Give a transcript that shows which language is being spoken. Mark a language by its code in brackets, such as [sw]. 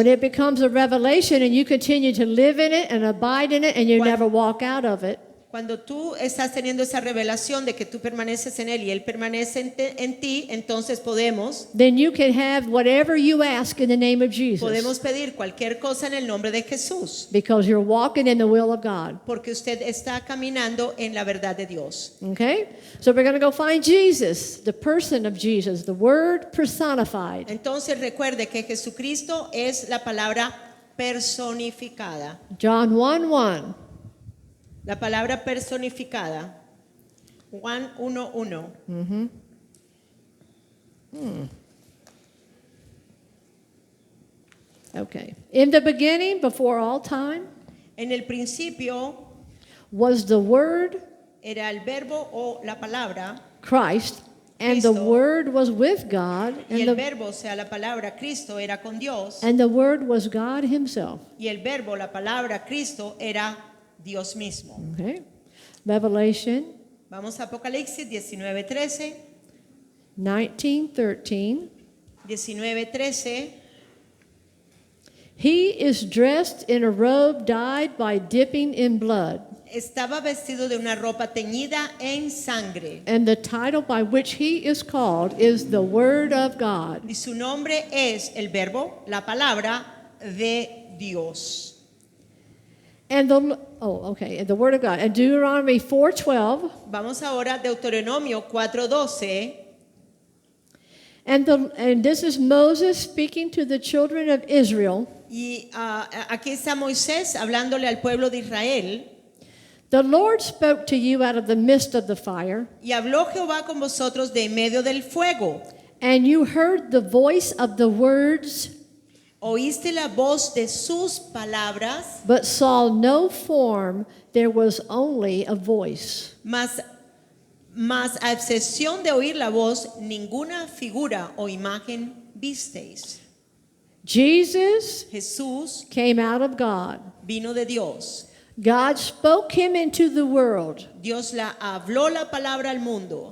[en] When it becomes a revelation and you continue to live in it and abide in it and you [es] Cuando- [en] never walk out of it, [es] Cuando tú estás teniendo esa revelación de que tú permaneces en Él y Él permanece en ti, entonces podemos [en] then you can have whatever you ask in the name of Jesus [es] pedir cualquier cosa en el nombre de Jesús, [en] because you're walking in the will of God. [es] porque usted está caminando en la verdad de Dios. [en] Okay? So we're going to go find Jesus, the person of Jesus, the word personified. [es] Entonces recuerde que Jesucristo es la palabra personificada. [en] John 1:1. [es] La palabra personificada. Juan 1:1. [en] Okay. In the beginning, before all time, [es] En el principio [en] was the word, [es] era el verbo o la palabra, [en] Christ, and the [es] Cristo. [en] word was with God, [es] y [en] and [es] el [en] the, [es] verbo, o sea, la palabra Cristo era con Dios, [en] and the word was God himself. [es] y el verbo, la palabra Cristo era Dios mismo. [en] Okay. Revelation [es] Vamos a Apocalipsis 19:13. 19:13. 19:13. [en] He is dressed in a robe dyed by dipping in blood, [es] Estaba vestido de una ropa teñida en sangre. [en] and the title by which he is called is the Word of God. [es] Y su nombre es el verbo, la palabra de Dios. [en] And the Word of God. And Deuteronomy 4:12. [es] Vamos ahora a Deuteronomio 4:12. [en] And this is Moses speaking to the children of Israel. [es] Y aquí está Moisés hablándole al pueblo de Israel. [en] The Lord spoke to you out of the midst of the fire, [es] Y habló Jehová con vosotros de en medio del fuego. [en] and you heard the voice of the words, [es] Oíste la voz de sus palabras, [en] but saw no form. There was only a voice. [es] mas a excepción de oír la voz, ninguna figura o imagen visteis. [en] Jesus [es] Jesús [en] came out of God. [es] vino de Dios. [en] God spoke him into the world. [es] Dios habló la palabra al mundo.